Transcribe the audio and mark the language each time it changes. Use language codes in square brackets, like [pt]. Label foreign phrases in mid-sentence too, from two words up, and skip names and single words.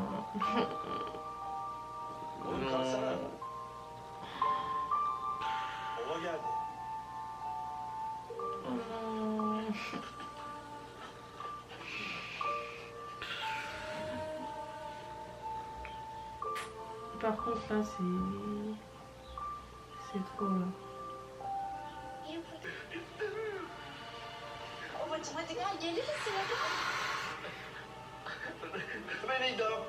[fr] Non. Oh non. Par contre là c'est trop là. [tr] Hadi gel gelir misin hadi? Benito.